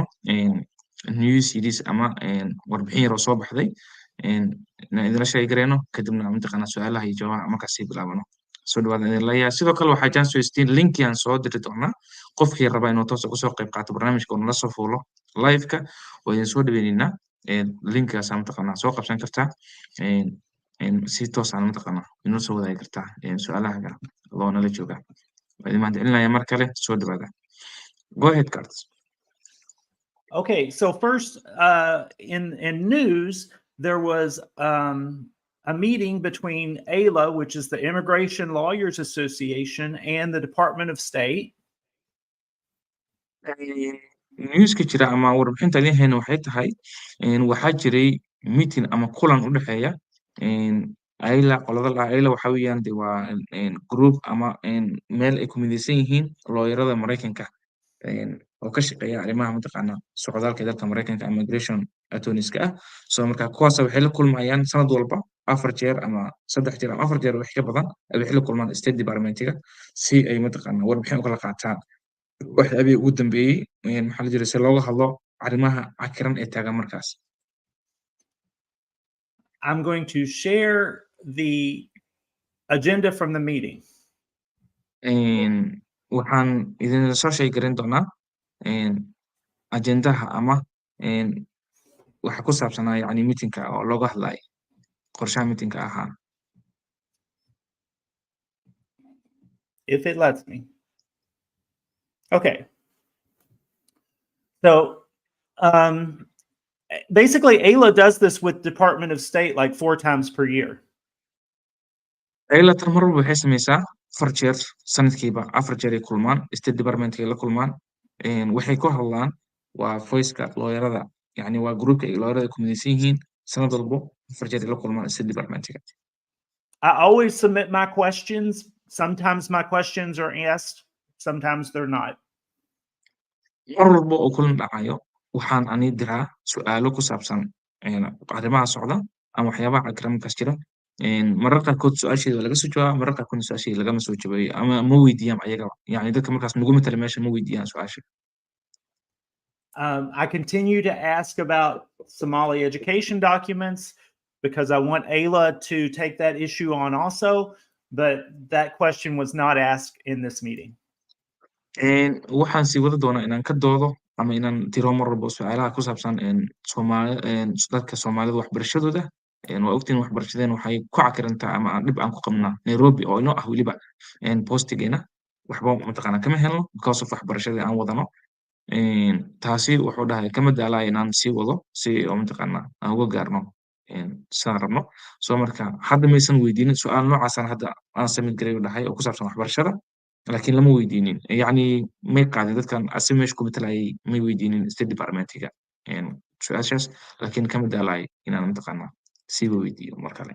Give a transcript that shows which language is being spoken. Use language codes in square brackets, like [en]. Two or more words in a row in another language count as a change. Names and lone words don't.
[en] news series [so] ama warbixin yar oo soo baxday inaan idinla sheegi gareyno kadibna mataqaanaa su-aalaha iyo jawaab markaas sii bilaabano soo dhawaada idin leeyahay sidoo kale waxaa chance weystiin linki aan soo diri doonaa qofkii raba inuu toos uga soo qayb qaato barnaamijka oo nala soo fuulo live-ka waa idin soo dhaweyneynaa linkigaas mataqaanaa soo qabsan kartaa si toos aan mataqaanaa inoo soo wadaagi kartaa su-aalaha adoo nala jooga waa idin mahadcelinaya mar kale soo dhawaada [en] go ahead cards. Okay. So first, in news, there was a meeting between ALA, which is the Immigration Lawyers Association, and the Department of State. [so] newska jira ama warbixinta idin hayna waxay tahay waxaa jiray meeting ama kulan u dhexeeya ayla qolada la ayla waxa weeyaan de waa group ama meel ay ku midaysan yihiin looyarada Mareykanka oo ka shaqeeya arrimaha mataqaana socdaalka dalka Mareykanka [en] immigration attorneys-ka [so] ah soo marka kuwaas waxay la kulmayaan sanad walba 4 jeer ama 3 jeer ama 4 jeer wax ka badan waxay la kulmaan State Department-ga si ay mataqaana warbixin u kala qaataan waxyaabihii ugu dambeeyey maxaa la jiray si looga hadlo arrimaha cakiran ee taagan markaas [en] I'm going to share the agenda from the meeting. [so] waxaan idin soo sheegarin doonaa ajendaha ama waxa ku saabsanaa yani meetingka oo looga hadlayo qorshaha meetingka ahaa [en] If it lets me. Okay. So basically, ALA does this with Department of State like 4 times per year. [so] ayla tan mar walba waxay samaysaa 4 jeer sanadkiiba 4 jeer ay kulmaan State Department-ka la kulmaan waxay ku hadlaan waa voice-ka looyarada yani waa groupka ay looyarada ku midaysan yihiin sanad walbo 4 jeer ay la kulmaan State Department-ka [en] I always submit my questions. Sometimes my questions are asked, sometimes they're not. [so] mar walba oo kulan dhacayo waxaan ani diraa su-aalo ku saabsan arrimaha socda ama waxyaabaha cakiran markaas jira marar qaarkood su-aasheeda waa laga soo jawaaba marar qaarkoodna su-aasheeda lagama soo jawaayo ama ma weydiiyaan ayagaba yani dadka markaas nagu matala meesha ma weydiiyaan su-aasha [en] I continue to ask about Somali education documents because I want ALA to take that issue on also, but that question was not asked in this meeting. [so] waxaan sii wada doonaa inaan ka doodo ama inaan tiro mar walba su-aalaha ku saabsan dadka Soomaalida waxbarashadooda waa ogtiin waxbarashadeen waxay ku cakirantaa ama aan dhib aan ku qabnaa Nairobi oo inoo ah weliba postigeena waxba mataqaanaa kama helno [en] because of [so] waxbarashadii aan wadano taasi wuxuu dhahay kama daalaya inaan sii wado si oo mataqaanaa aan uga gaarno sidaan rabno soo marka hadda maysan weydiinin su-aal noocaasaan hadda aan samid garay u dhahay oo ku saabsan waxbarashada laakiin lama weydiinin yani may qaadin dadkan asi meesha ku matalayay may weydiinin State Department-ga su-aashaas laakiin kama daalay inaan mataqaanaa siiba weydiiyo mar kale